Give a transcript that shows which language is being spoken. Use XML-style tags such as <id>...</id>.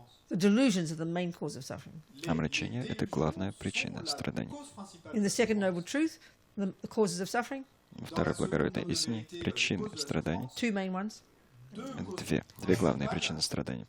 <en>The delusions are the main cause of suffering.</en> <ru>Омрачение — это главная причина страданий.</ru> <en>In the second noble truth, the causes of suffering,</en> <ru>Второй благородной истине — причины страданий.</ru> <en>two main ones:</en> <ru>Две главные причины страданий.</ru>